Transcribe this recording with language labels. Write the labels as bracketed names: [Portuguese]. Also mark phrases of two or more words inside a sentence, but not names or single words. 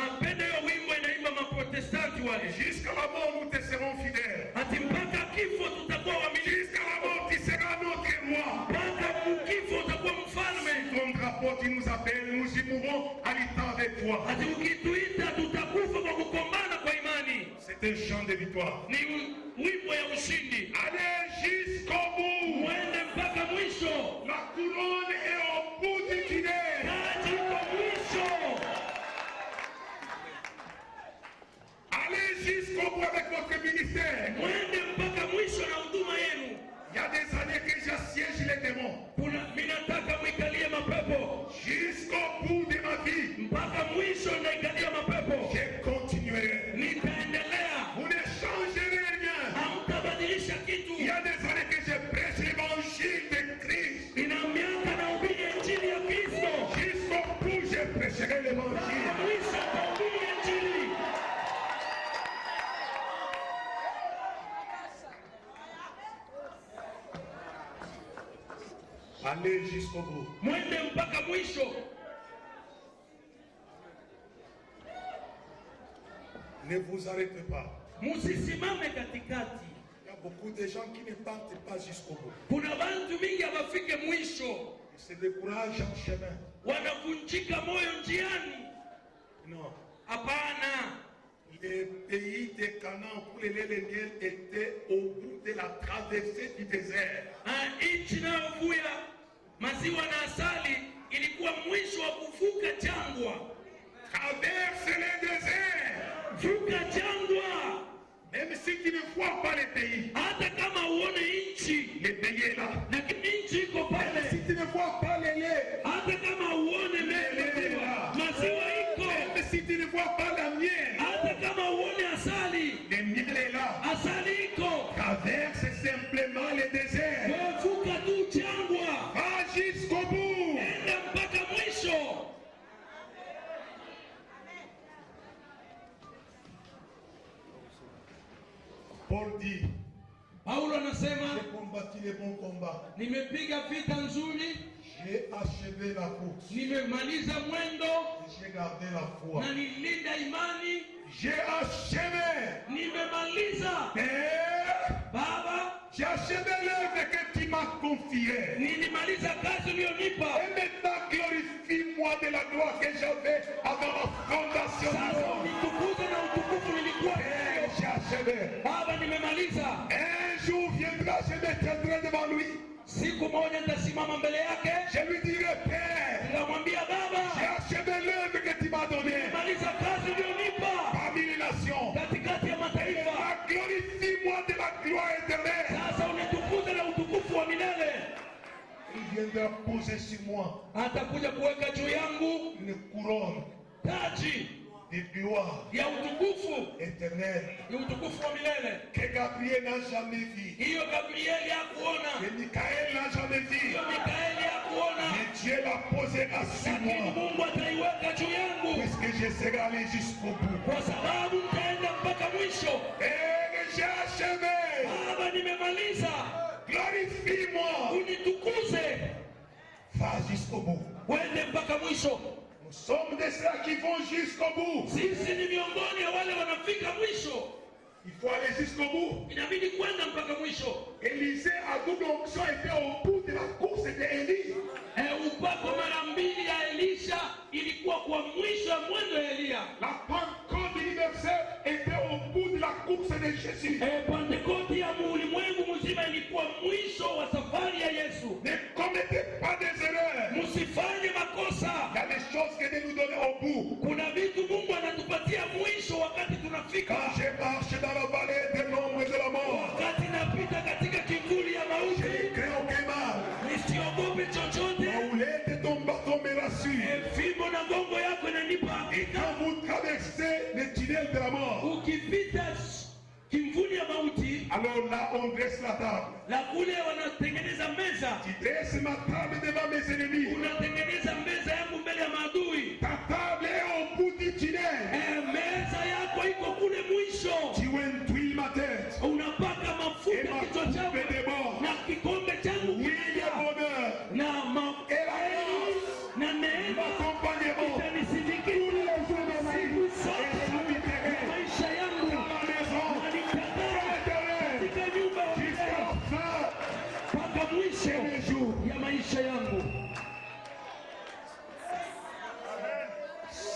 [French] Jusqu'à la mort, nous te serons fidèles. Jusqu'à la mort, tu seras notre roi. Ton drapeau, tu nous appelles, nous y mourrons à l'état avec toi. C'est un chant de victoire. [Swahili] ni wimbo ya ushindi. [French] Allez jusqu'au bout. [Swahili] Mwende mpaka mwisho. [French] La couronne est au bout du tunnel. [Swahili] Taji kwa mwisho. [French] Allez jusqu'au bout avec votre ministère. [Swahili] Mwende mpaka mwisho na huduma yenu. [French] Il y a des années que j'assiège les démons. [Swahili] Minataka mwikalie mapepo. [French] Jusqu'au bout de ma vie. [Swahili] Mpaka mwisho naikalia mapepo. [French] Je continuerai. [Swahili] Nitaendelea. [French] Vous ne changerez rien. [Swahili] Hamtabadilisha [French] Il [Swahili] kitu. [French] y a des années que je prêche l'évangile de Christ. [Swahili] Ina miaka nahubiri injili ya Kristo. [French] Jusqu'au bout, je prêcherai l'évangile. [Swahili] Mwisho nitahubiri injili. [French] Allez jusqu'au bout. [Swahili] Mwende mpaka mwisho. [French] Ne vous arrêtez pas. [Swahili] Musisimame katikati. [French] Il y a beaucoup de gens qui ne partent pas jusqu'au bout. [Swahili] Kuna bantu mingi hawafike mwisho. [French] Ils se découragent en chemin. [Swahili] Wanavunjika moyo njiani. [French] Non. [Swahili] Hapana. [French] Les pays de Canaan où les lait et le miel étaient au bout de la traversée du désert. [Swahili] Nchi inayovuya maziwa na asali ilikuwa mwisho wa kuvuka jangwa. [French] Traverse le désert. [Swahili] Vuka jangwa. [French] Même si tu ne vois pas les pays, [Swahili] Hata kama uone nchi, [French] le pays est là. [Swahili] lakini nchi iko [French] Même si [Swahili] pale. [French] tu ne vois pas les laits, [Swahili] Hata kama uone maziwa, maziwa iko. [French] même si tu ne vois pas la miel, [Swahili] Hata kama uone asali, [French] le miel est là. [Swahili] asali iko. [French] Traverse simplement le désert. [Swahili] Vuka tu jangwa. [French] Va jusqu'au bout. [Swahili] Enda mpaka mwisho. [French] Paul dit, [Swahili] Paulo anasema, [French] j'ai combattu le bon combat. [Swahili] nimepiga vita nzuri, [French] J'ai achevé la course. [Swahili] nimemaliza mwendo [French] Et j'ai gardé la foi. [Swahili] na nilinda imani. [French] J'ai achevé. [Swahili] Nimemaliza [French] Et [Swahili] Baba, [French] j'ai achevé l'œuvre que tu m'as confiée. [Swahili] nilimaliza kazi uliyonipa. [French] Et maintenant, glorifie-moi de la gloire que j'avais avant la fondation du [Swahili] Sasa [French] monde. [Swahili] unitukuze na utukufu nilikuwa [French] Et [Swahili] nayo. [French] j'ai achevé. [Swahili] Baba, nimemaliza. [French] Un jour viendra, je me tiendrai devant lui. [Swahili] Siku moja nitasimama mbele yake, [French] Je lui dirai, Père, [Swahili] nitamwambia [French] j'ai [Swahili] Baba, [French] achevé l'œuvre que tu m'as donnée [Swahili] nimemaliza kazi uliyonipa [French] parmi les nations. [Swahili] katikati ya mataifa. [French] Maintenant, glorifie-moi de la gloire éternelle. [Swahili] Sasa unitukuze na utukufu wa milele. [French] Il viendra poser sur moi [Swahili] Atakuja kuweka juu yangu [French] une couronne [Swahili] taji [French] de gloire [Swahili] ya utukufu, [French] éternelle [Swahili] ya utukufu wa milele. [French] que Gabriel n'a jamais vue, [Swahili] Hiyo Gabrieli hakuona, [French] que Michael n'a jamais vue. [Swahili] hiyo Mikaeli hakuona, [French] Mais Dieu la posera sur [Swahili] lakini [French] moi, [Swahili] Mungu ataiweka juu yangu, [French] puisque je serai allé jusqu'au bout. [Swahili] kwa sababu nitaenda mpaka mwisho. [French] Et j'ai achevé. [Swahili] Baba, nimemaliza, [French] Glorifie-moi. [Swahili] unitukuze, [French] Va jusqu'au bout. [Swahili] wende mpaka mwisho. [French] Nous sommes de ceux qui vont jusqu'au bout. [Swahili] Sisi ni miongoni ya wale wanafika mwisho, [French] Il faut aller jusqu'au bout. [Swahili] inabidi kwenda mpaka mwisho. [French] Élisée à double onction était au bout de la course d'Élie. [Swahili] Upako mara mbili ya Elisha ilikuwa kwa mwisho ya mwendo ya Eliya. [French] La Pentecôte universelle était au bout de la course de Jésus. [Swahili] Pentekoti ya ulimwengu mzima ilikuwa mwisho wa safari ya Yesu. [French] Ne commettez pas des erreurs. [Swahili] Msifanye makosa. [French] Il y a des choses que Dieu nous donne au bout. [Swahili] Kuna vitu Mungu anatupatia mwisho wakati tunafika. [French] Quand je marche dans la vallée de l'ombre et de la mort, [Swahili] Wakati napita katika kivuli ya [French] je [Swahili] mauti, [French] ne crains aucun mal. [Swahili] nisiogope chochote. [French] La houlette de ton bâton me rassure. [Swahili] Fimbo na gongo yako inanipa [French] Et [Swahili] hakika. [French] quand vous traversez le tunnel de la mort, [Swahili] Ukipita kimvuli ya mauti, [French] alors là on dresse la table. [Swahili] la kule wanatengeneza meza. [French] Tu dresses ma table devant mes ennemis. [Swahili] Unatengeneza meza yangu mbele ya maadui. [French] Ta table est au bout du tunnel. [Swahili] Meza yako iko kule mwisho. [French] Tu induis ma tête. [Swahili] Unapaka [French] Et [Swahili] mafuta ma kichwa [French] coupe [Swahili] changu [French] déborde. [Swahili] na kikombe changu [French] Oui, le [Swahili] kinajaa. [French] bonheur [Swahili] Na [French] et la grâce [Swahili] na neema [French] m'accompagneront [Swahili] itanisindikiza siku zote ya maisha yangu. [French] dans ma maison [Swahili] Na nitakaa [French] éternelle [Swahili] katika nyumba ya [French] jusqu'à [Swahili] milele [French] la fin [Swahili] mpaka [French] de [Swahili] mwisho [French] mes jours. [Swahili] ya maisha yangu.